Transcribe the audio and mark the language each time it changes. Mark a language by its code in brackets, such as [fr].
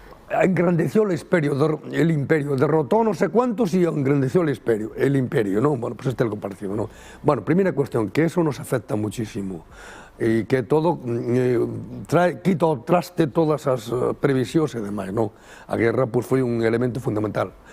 [es] engrandeció el imperio, derrotó no sé cuántos y engrandeció el imperio, ¿no? Bueno, pues esta es la comparación, ¿no? Bueno, primera cuestión, que eso nos afecta muchísimo y que todo quita [gl] ao traste todas as previsións e demais, non? A guerra pois, foi un elemento fundamental.